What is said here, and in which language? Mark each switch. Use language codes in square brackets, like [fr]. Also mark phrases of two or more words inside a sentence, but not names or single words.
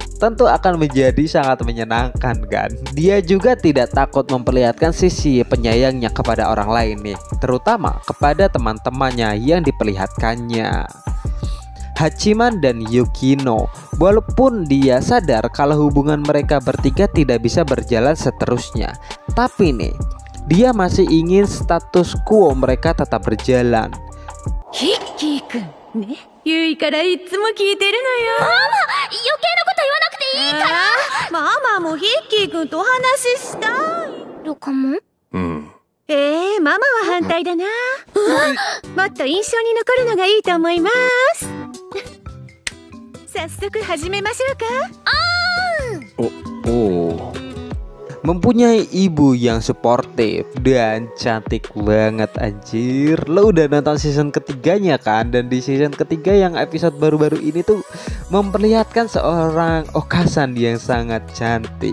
[id] Tentu akan menjadi sangat menyenangkan kan. Dia juga tidak takut memperlihatkan sisi penyayangnya kepada orang lain nih, terutama kepada teman-temannya yang diperlihatkannya. Hachiman dan Yukino, walaupun dia sadar kalau hubungan mereka bertiga tidak bisa berjalan seterusnya, tapi nih, dia masih ingin status quo mereka tetap berjalan. [ja] ヒキくん、ね？結衣からいつも聞いてるのよ。Mama, 余計なこと言わなくていいから。ママもHiki-kunとお話ししたいのかも。ママは反対だな。もっと印象に残るのがいいと思います。早速始めましょうか。 [id] Mempunyai ibu yang suportif dan cantik banget anjir. Lo udah nonton season ketiganya kan? Dan di season ketiga yang episode baru-baru ini tuh memperlihatkan seorang Okasan yang sangat cantik.